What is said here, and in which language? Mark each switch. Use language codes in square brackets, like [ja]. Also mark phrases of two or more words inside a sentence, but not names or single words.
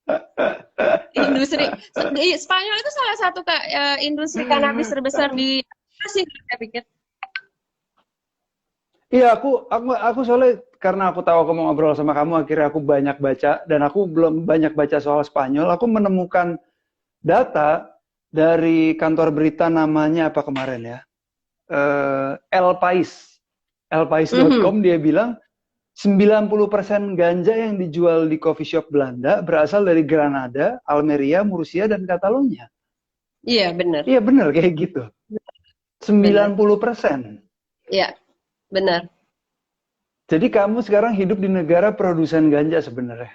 [id] Spanyol itu salah satu industri cannabis terbesar di Masih saya pikir. Iya, aku soalnya karena aku tahu aku mau ngobrol sama kamu, akhirnya aku banyak baca dan aku belum banyak baca soal Spanyol. Aku menemukan data dari kantor berita namanya apa kemarin ya? El País. Mhm. Elpais.com dia bilang 90% ganja yang dijual di [en] coffee shop [id] Belanda berasal dari Granada, Almeria, Murcia, dan Catalonia. Iya, benar. Iya bener kayak gitu. Benar. 90%. Iya, benar. Jadi kamu sekarang hidup di negara produsen ganja sebenarnya.